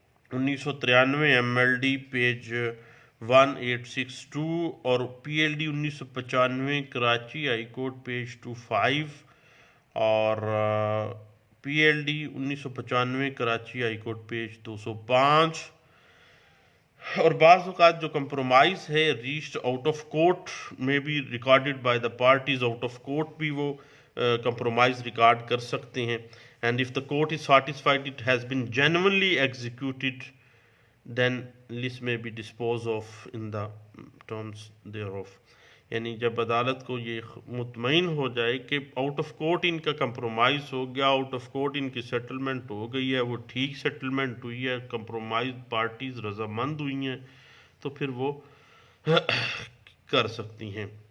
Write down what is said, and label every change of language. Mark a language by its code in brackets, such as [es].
[ur] 1993 MLD page 1862 اور PLD 1995 Karachi high court page 25 اور PLD 1995 Karachi high court page 205. اور بعض اوقات جو کمپرومائز ہے [en] reached out of court [ur] میں بھی [en] recorded by the parties, [ur] out of court بھی وہ کمپرومائز ریکارڈ کر سکتے ہیں. [en] and if the court is satisfied it has been genuinely executed, then list may be disposed of in the terms thereof. [ur] یعنی جب عدالت کو یہ مطمئن ہو جائے کہ آؤٹ آف کورٹ ان کا کمپرومائز ہو گیا، آؤٹ آف کورٹ ان کی سیٹلمنٹ ہو گئی ہے، وہ ٹھیک سیٹلمنٹ ہوئی ہے، کمپرومائز پارٹیز رضامند ہوئی ہیں، تو پھر وہ کر سکتی ہیں۔